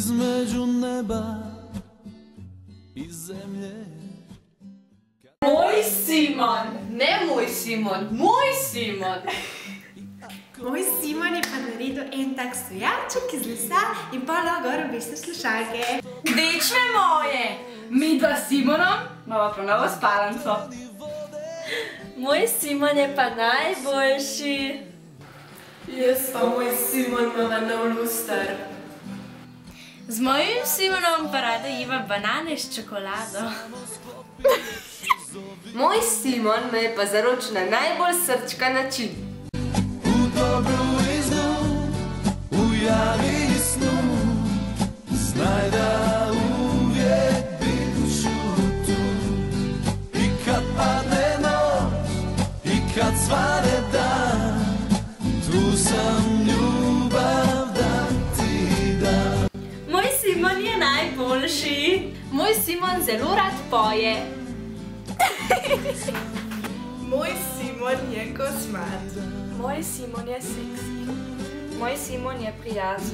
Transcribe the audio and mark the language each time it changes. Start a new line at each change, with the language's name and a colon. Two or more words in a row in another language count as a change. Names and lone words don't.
Croatian: između neba i zemlje.
Slovenian: Moj Simon! Ne moj Simon, moj Simon! Moj Simon je pa naredil en tak stojaček iz lesa in pa gor obesne slušalke. Dečve moje! Mi dva s Simonom imamo pa novo spalnico. Moj Simon je pa najboljši. Jaz pa moj Simon imava nov luster. Z mojim Simonom pa rada jeva banane s čokolado. Moj Simon me je pa zaročil na najbolj srčka način.
Croatian: U dobru i zlu, u javi i snu, znaj da uvijek bit ću tu. I kad padne noć, i kad svane dan, tu sam ljubav da ti dam.
Slovenian: Moj Simon je najboljši. Moj Simon zelo rad poje. Moj Simon je kosmat. Moj Simon je seksi. Moj Simon je prijazen.